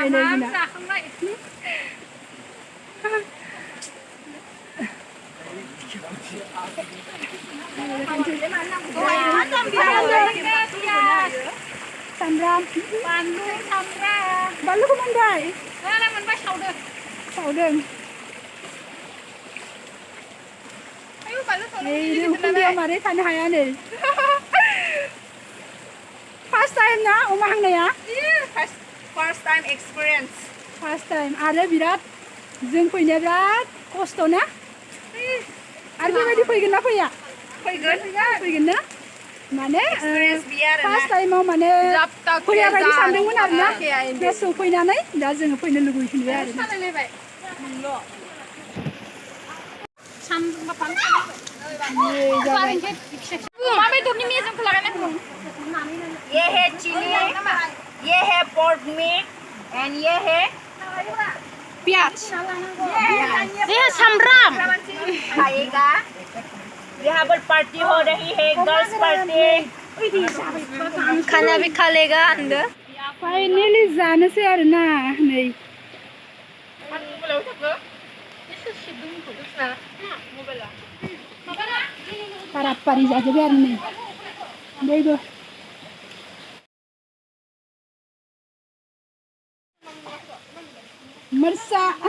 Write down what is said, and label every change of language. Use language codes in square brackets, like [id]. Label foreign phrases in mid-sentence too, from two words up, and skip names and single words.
[brx] सामब्राम बानलुखौ मोनबाय सावदों उखुन्दैयाव मारै थानो हाया नै [en] First time [brx] ना अमा हांनाया [en] First time experience First time [brx] आरो बिराद जों फैनाया बिराद खस्थ' ना आरो बेबायदि फैगोन ना फैया फैगोन ना माने फार्स्ट टाइमाव माने फैया बायदि सानदोंमोन आरोना गोसोआव फैनानै दा जोङो फैनो लुबैफिनबाय आरो [hi] ये है चिली ये है [en] pork meat and [hi] ये है प्याज ये है सामब्राम खाएगा यहाँ पर पार्टी हो रही है गर्ल्स पार्टी खाना भी खा लेगा अंदर [brx] फाइनली जानोसै आरोना नै पारापारि जाजोब्बाय आरो नै बयबो मरचा